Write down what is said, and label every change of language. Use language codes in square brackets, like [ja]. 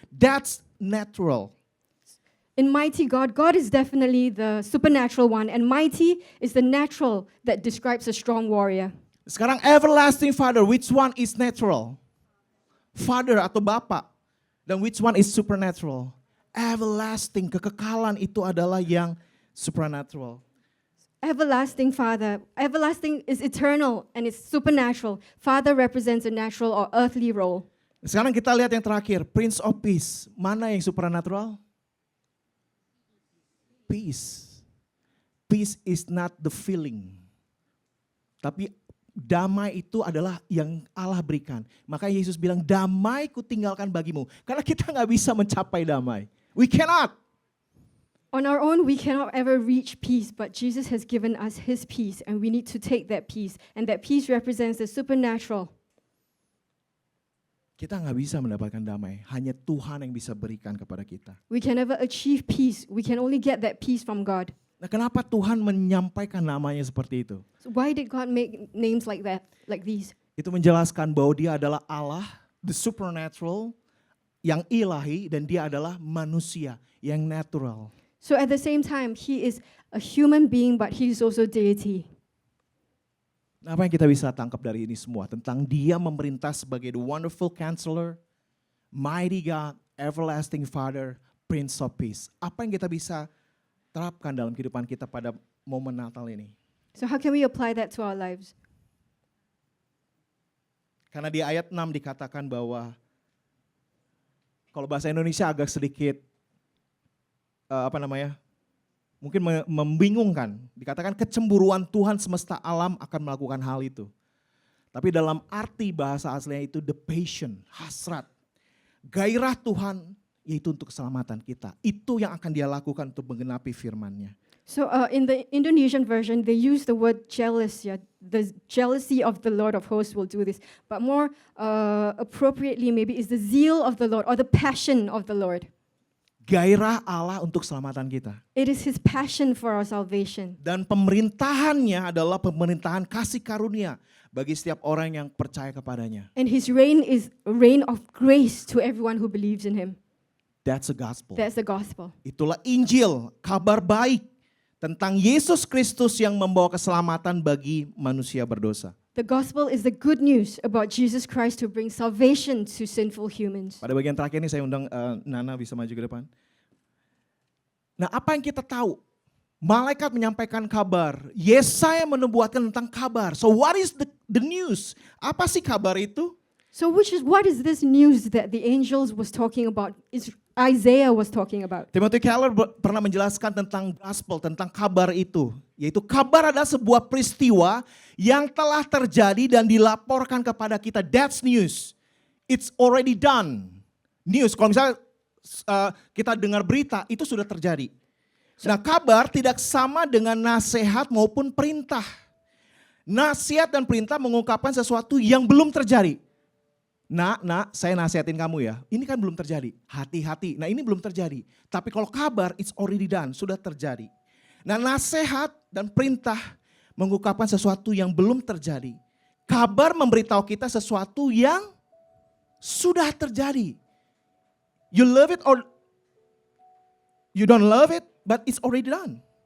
[en] That's natural. In mighty God, God is definitely the supernatural one, and mighty is the natural that describes a strong warrior. Sekarang everlasting Father, which one is natural? Father [id] atau Bapa. [en] Dan which one is supernatural? [id] Everlasting, kekekalan itu adalah yang supernatural. [en] Everlasting Father. Everlasting is eternal and it's supernatural. Father represents a natural or earthly role. [id] Sekarang kita lihat yang terakhir, Prince of Peace. Mana yang supernatural? [en] Peace. Peace is not the feeling. [id] Tapi damai itu adalah yang Allah berikan. Maka Yesus bilang, damai ku tinggalkan bagimu. Karena kita nggak bisa mencapai damai. [en] We cannot. On our own, we cannot ever reach peace, but Jesus has given us his peace, and we need to take that peace. And that peace represents the supernatural. [id] Kita nggak bisa mendapatkan damai. Hanya Tuhan yang bisa berikan kepada kita. [en] We can never achieve peace. We can only get that peace from God. [id] Nah, kenapa Tuhan menyampaikan namanya seperti itu? [en] So why did God make names like that, like these? [id] Itu menjelaskan bahwa dia adalah Allah the supernatural, yang ilahi, dan dia adalah manusia yang natural. [en] So at the same time, he is a human being, but he is also deity. [id] Nah, apa yang kita bisa tangkap dari ini semua? Tentang dia memerintah sebagai the wonderful counselor, mighty God, everlasting Father, Prince of Peace. Apa yang kita bisa terapkan dalam kehidupan kita pada momen Natal ini? [en] So how can we apply that to our lives? [id] Karena di ayat 6 dikatakan bahwa kalau bahasa Indonesia agak sedikit mungkin membingungkan. Dikatakan kecemburuan Tuhan semesta alam akan melakukan hal itu. Tapi dalam arti bahasa aslinya itu the passion, hasrat, gairah Tuhan yaitu untuk keselamatan kita. Itu yang akan dia lakukan untuk menggenapi firman-Nya. [en] So in the Indonesian version, they use the word jealous. Yeah? The jealousy of the Lord of hosts will do this. But more appropriately maybe is the zeal of the Lord or the passion of the Lord. [id] Gairah Allah untuk keselamatan kita. [en] It is his passion for our salvation. [id] Dan pemerintahannya adalah pemerintahan kasih karunia bagi setiap orang yang percaya kepadanya. [en] And his reign is a reign of grace to everyone who believes in him. That's the gospel. That's the gospel. [id] Itulah Injil, kabar baik tentang Yesus Kristus yang membawa keselamatan bagi manusia berdosa. [en] The gospel is the good news about Jesus Christ to bring salvation to sinful humans. [id] Pada bagian terakhir ini saya undang Nana bisa maju ke depan. Nah, apa yang kita tahu? Malaikat menyampaikan kabar. Yesaya menubuatkan tentang kabar. [en] So what is the news? [id] Apa sih kabar itu? [en] So what is this news that the angels was talking about? Isaiah was talking about. [id] Timothy Keller pernah menjelaskan tentang gospel, tentang kabar itu. Yaitu kabar adalah sebuah peristiwa yang telah terjadi dan dilaporkan kepada kita. [en] That's news. It's already done. [id] News, kalau misalnya kita dengar berita, itu sudah terjadi. Nah, kabar tidak sama dengan nasihat maupun perintah. Nasihat dan perintah mengungkapkan sesuatu yang belum terjadi. Nak, saya nasihatin kamu ya. Ini kan belum terjadi. Hati-hati. Nah, ini belum terjadi. Tapi kalau kabar, [en] it's already done. [id] Sudah terjadi. Nah, nasihat dan perintah mengungkapkan sesuatu yang belum terjadi. Kabar memberitahu kita sesuatu yang sudah terjadi. [en] You love it or you don't love it, but it's already done.